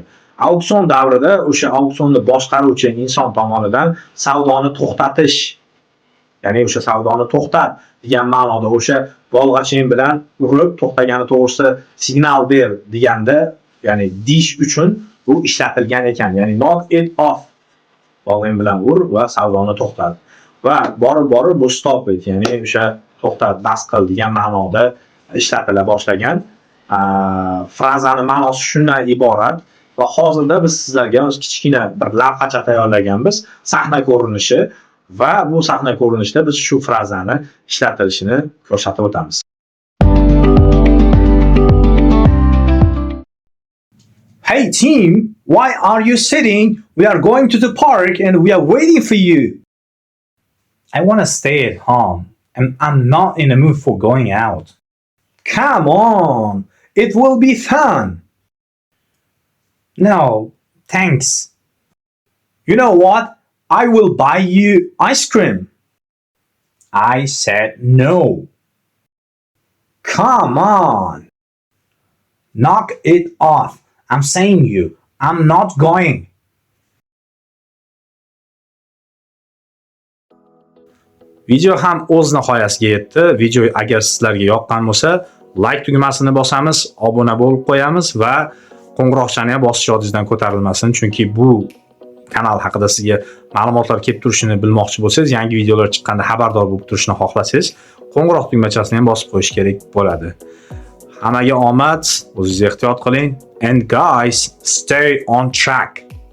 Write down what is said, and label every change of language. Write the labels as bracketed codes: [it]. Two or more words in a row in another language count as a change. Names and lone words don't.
[uz] Auksion davrida o'sha auksionni boshqaruvchi inson tomonidan savdoni to'xtatish, ya'ni o'sha savdoni to'xtat degan ma'noda o'sha bolg'achin bilan urib to'xtagani to'g'risida signal ber deganda, ya'ni dish uchun bu ishlatilgan ekan. [en] Ya'ni knock it off, [uz] bolg'in bilan ur va savdoni to'xtat. Va borib bu [en] stop it, [uz] ya'ni o'sha to'xtat, bas qil degan ma'noda ishlatila boshlagan. Frazani ma'nosi shundan iborat va hozirda biz sizlarga kichkina bir lavhacha tayyorlaganmiz, sahna ko'rinishi va bu sahna ko'rinishida biz shu frazani ishlatilishini ko'rsatib o'tamiz. [en] Hey team, why are you sitting? We are going to the park and we are waiting for you. I want to stay at home and I'm not in the mood for going out. Come on, it will be fun. No, thanks. You know what? I will buy you ice cream. I said no. Come on. Knock it off. I'm saying you, I'm not going. [uz] Video ham o'z nihoyasiga yetdi. Video agar sizlarga yoqqan bo'lsa, like tugmasini bosamiz, obuna bo'lib qo'yamiz va qo'ng'iroqchani ham bosish yodingizdan ko'tarilmasin, chunki bu kanal haqida sizga ma'lumotlar kelib turishini bilmoqchi bo'lsangiz, yangi videolar chiqqanda xabardor bo'lib turishni xohlasangiz, qo'ng'iroq tugmachasini ham bosib qo'yish kerak bo'ladi. Hammaga omad, o'zingiz ehtiyot qiling, [en] and guys, stay on track.